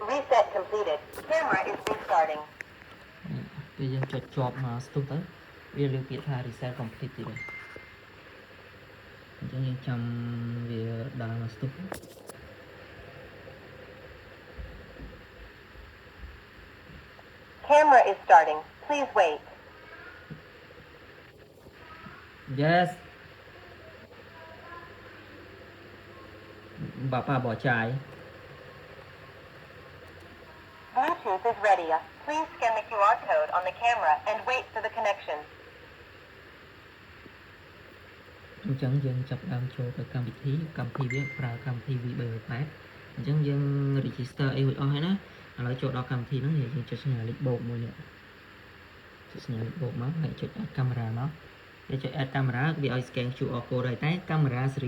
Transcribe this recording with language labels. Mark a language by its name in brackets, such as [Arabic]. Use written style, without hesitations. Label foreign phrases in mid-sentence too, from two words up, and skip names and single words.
[English] Reset completed. Camera is restarting. [Khmer] ពេលយើងចុចជាប់មកស្ទុះទៅវាលើកពាក្យថា [English] reset complete [Khmer] ទៀតអញ្ចឹងយើងចាំវាដើរមកស្ទុះ [English] Camera is starting. Please wait. yes ប៉ាbỏ trái Bluetooth is ready. Please scan the QR code on the camera and wait for the connection. [Khmer] អញ្ចឹងយើងចាប់ដើមចូលទៅកម្មវិធីវាប្រើកម្មវិធី VB8 អញ្ចឹងយើង register អីរួចអស់ហើយណាឥឡូវចូលដល់កម្មវិធីហ្នឹងយើងចុចសញ្ញាលេខបូកមួយ នេះចុចសញ្ញាលេខបូកមកហើយចុច [English] add camera [Khmer] មកវាចុច [English] add camera [Khmer] វាឲ្យ [English] scan QR code [Khmer] ហើយតែកាមេរ៉ាស៊េ